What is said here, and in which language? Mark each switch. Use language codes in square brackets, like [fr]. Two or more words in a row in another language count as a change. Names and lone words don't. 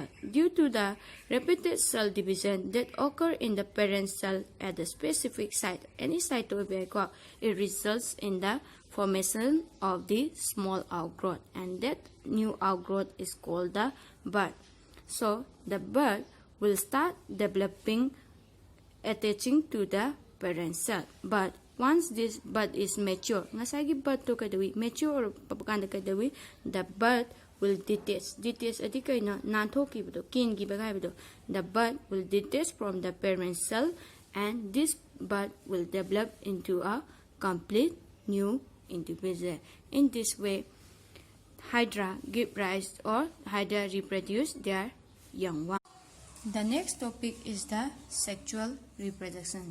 [en] Due to the repeated cell division that occur in the parent cell at the specific site, any site of the it results in the formation of the small outgrowth, and that new outgrowth is called the bud. So the bud will start developing, attaching to the parent cell. But once this bud is mature, mature the bud will detach. [mni] Detach adi kaino nanthokibado kingibado haibado. [en] The bud will detach from the parent cell, and this bud will develop into a complete new individual. In this way, hydra give rise, or hydra reproduce their young one. The next topic is the sexual reproduction.